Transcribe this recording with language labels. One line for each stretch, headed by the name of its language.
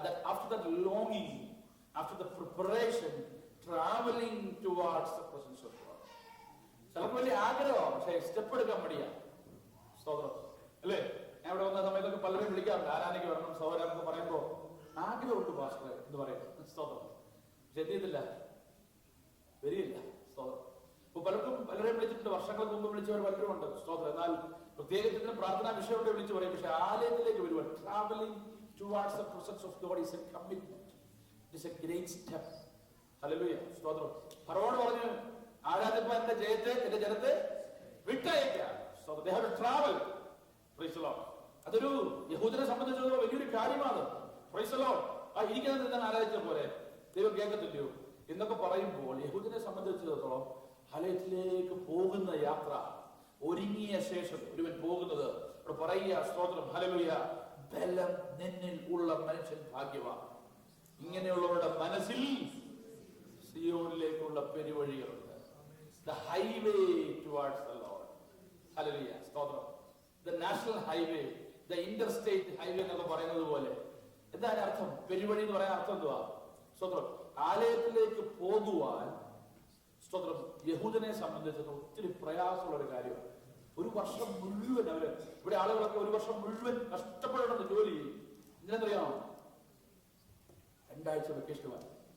English: After that longing, after the preparation, traveling towards the presence of God.
Malayalam: ചിലർക്ക് വലിയ ആഗ്രഹമാണ്, പക്ഷേ സ്റ്റെപ്പ് എടുക്കാൻ മടിയാണ്. സ്തോത്രം. അല്ലേ? ഞാൻ ഇവിടെ വന്ന സമയത്തൊക്കെ പലരും വിളിക്കാറുണ്ട്, ആരാധനയ്ക്ക് വരണം സഹോദരൻ പറയുമ്പോ ആഗ്രഹമുണ്ട് പാസ്റ്ററെ എന്ന് പറയും. സ്തോത്രം. പക്ഷെ എന്ത് ചെയ്തില്ല, വരികയില്ല. സ്തോത്രം. ഇപ്പൊ പലരെയും വിളിച്ചിട്ടുണ്ട്, വർഷങ്ങൾക്ക് മുമ്പ് വിളിച്ചവർ പലരും ഉണ്ട്. സ്തോത്രം. എന്നാൽ പ്രത്യേകത്തിന് പ്രാർത്ഥനാ വിഷയമുണ്ട് വിളിച്ചു പറയും. പക്ഷെ ആലയത്തിലേക്ക് വരുവാൻ,
English: Travelling towards the presence of God is a commitment. It is a great step. Hallelujah. സ്തോത്രം.
Malayalam: ഫറവോൻ പറഞ്ഞു, ആരാധിപ്പാൻ എന്റെ ജനത്തെ വിട്ടയക്കാം.
English: So they have to travel. Praise the Lord.
Malayalam: അതൊരു യഹൂദനെ സംബന്ധിച്ചിടത്തോളം വലിയൊരു കാര്യമാണ്.
English: Praise the Lord.
Malayalam: ആ ഇരിക്കുന്നത് എന്താണ് ആരാധിച്ച പോലെ ദൈവം കേൾക്കത്തില്ലയോ എന്നൊക്കെ പറയുമ്പോൾ യഹൂദനെ സംബന്ധിച്ചിടത്തോളം ആലയത്തിലേക്ക് പോകുന്ന യാത്ര, ഒരുങ്ങിയ ശേഷം ഒരുവൻ പോകുന്നത് പറയുക. സ്തോത്രം. ഹല്ലേലൂയ. ബലം നിന്നിൽ ഉള്ള മനുഷ്യൻ ഭാഗ്യവാൻ. ഇങ്ങനെയുള്ളവരുടെ മനസ്സിൽ സിയോനിലേക്കുള്ള പെരുവഴികളുണ്ട്.
English: The highway towards the Lord. Hallelujah. സ്തോത്രം. The national highway, the interstate highway
Malayalam: എന്നൊക്കെ പറയുന്നത് പോലെ എന്താണ് അർത്ഥം? പെരുവഴി എന്ന് പറയാൻ അർത്ഥം എന്തുവാ? സ്തോത്രം. ആലയത്തിലേക്ക് പോകുവാൻ സ്തോത്രം യഹൂദനെ സംബന്ധിച്ചത് ഒത്തിരി പ്രയാസമുള്ള ഒരു കാര്യമാണ്. ഒരു വർഷം മുഴുവൻ അവര് ഇവിടെ ആളുകളൊക്കെ ഒരു വർഷം മുഴുവൻ കഷ്ടപ്പെടണമെന്ന് ജോലി ചെയ്യും. ഇതിനെന്തറിയാമോ? 2 ആഴ്ച വെക്കേഷൻ വേണം.